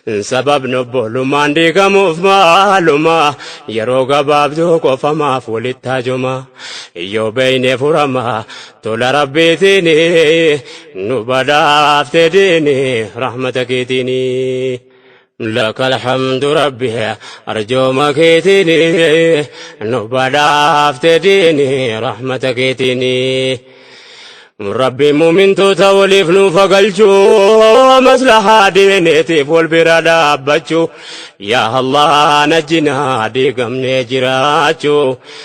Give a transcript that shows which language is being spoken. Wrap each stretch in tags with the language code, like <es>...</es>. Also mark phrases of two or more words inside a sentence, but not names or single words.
<om>Sababni obbolummaan diigamuuf maaluma? Yeroo gabaabduu qofamaaf walitti haajoma. Yoo beeyne furama, tola Rabbiitiini, nu badhaafte diini, rahmata keetiini.</om> <ar>لك الحمد ربي،</ar> <om>arjooma keetiini, nu badhaafte diini, rahmata keetiini. Rabbi muumintoota waliif nuuf galchuu, maslahaa diiniitiif wal bira dhaabbachuu. Yaa Allah, najjinaa diigamnee jiraachuu.</om>